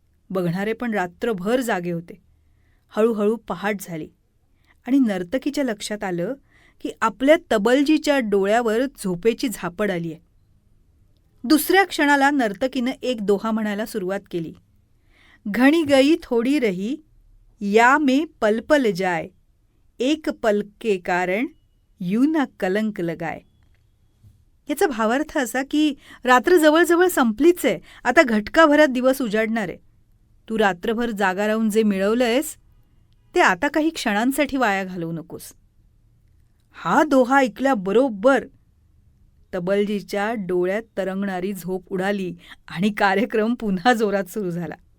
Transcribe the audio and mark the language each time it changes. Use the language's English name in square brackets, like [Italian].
[Marathi] बघणारे पण रात्रभर जागे होते. हळूहळू पहाट झाली आणि नर्तकीच्या लक्षात आलं की आपल्या तबलजीच्या डोळ्यावर झोपेची झापड आली आहे. दुसऱ्या क्षणाला नर्तकीनं एक दोहा म्हणायला सुरुवात केली. [Hindi] घणी गई थोडी रही, या में पल पल जाय, एक पल के कारण यू ना कलंक लगाय. [Marathi] याचा भावार्थ असा की रात्र जवळजवळ संपलीच आहे. आता घटकाभरात दिवस उजाडणार आहे. तू रात्रभर जागा राहून जे मिळवलंयस ते आता काही क्षणांसाठी वाया घालवू नकोस. हा दोहा ऐकल्याबरोबर तबलजीच्या डोळ्यात तरंगणारी झोप उडाली आणि कार्यक्रम पुन्हा जोरात सुरू झाला.